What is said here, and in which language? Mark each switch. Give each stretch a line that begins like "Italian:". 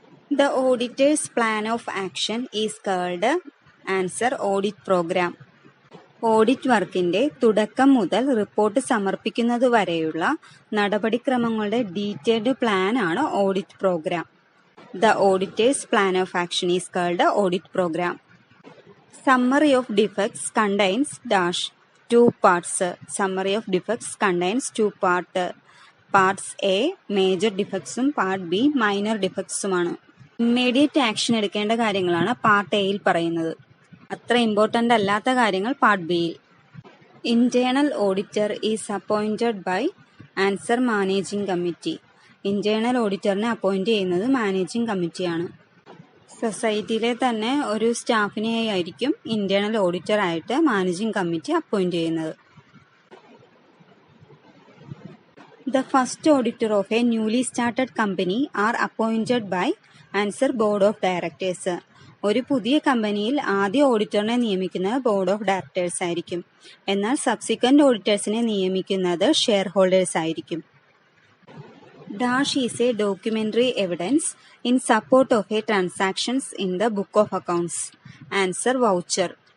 English: The auditor's plan of action is called answer audit programme.
Malayalam: Audit വർക്കിന്റെ തുടക്കം മുതൽ report സമർപ്പിക്കുന്നത് വരെയുള്ള നടപടിക്രമങ്ങളുടെ ഡീറ്റെയിൽഡ് പ്ലാൻ ആണ് audit programme.
English: The auditor's plan of action is called audit programme. Summary of defects contains dash two parts. Summary of defects contains two parts A major ഡിഫക്ട്സും part B minor ഡിഫക്ട്സുമാണ്.
Malayalam: Immediate action എടുക്കേണ്ട കാര്യങ്ങളാണ് part എയിൽ പറയുന്നത്. അത്ര important അല്ലാത്ത കാര്യങ്ങൾ part ബിയിൽ.
English: Internal auditor is appointed by answer managing committee.
Malayalam: Internal ഓഡിറ്ററിനെ appoint ചെയ്യുന്നത് managing കമ്മിറ്റിയാണ്. സൊസൈറ്റിയിലെ തന്നെ ഒരു സ്റ്റാഫിനെ ആയിരിക്കും ഇന്റേണൽ ഓഡിറ്റർ ആയിട്ട് മാനേജിംഗ് കമ്മിറ്റി അപ്പോയിന്റ് ചെയ്യുന്നത്.
English: The first auditor of a newly started company are appointed by answer board of directors.
Malayalam: ഒരു പുതിയ കമ്പനിയിൽ ആദ്യ ഓഡിറ്ററിനെ നിയമിക്കുന്നത് ബോർഡ് ഓഫ് ഡയറക്ടേഴ്സ് ആയിരിക്കും. എന്നാൽ സബ്സിക്വന്റ് ഓഡിറ്റേഴ്സിനെ നിയമിക്കുന്നത് ഷെയർ ഹോൾഡേഴ്സ് ആയിരിക്കും.
English: Dash is a documentary evidence in support of a transactions in the book of accounts. Answer voucher.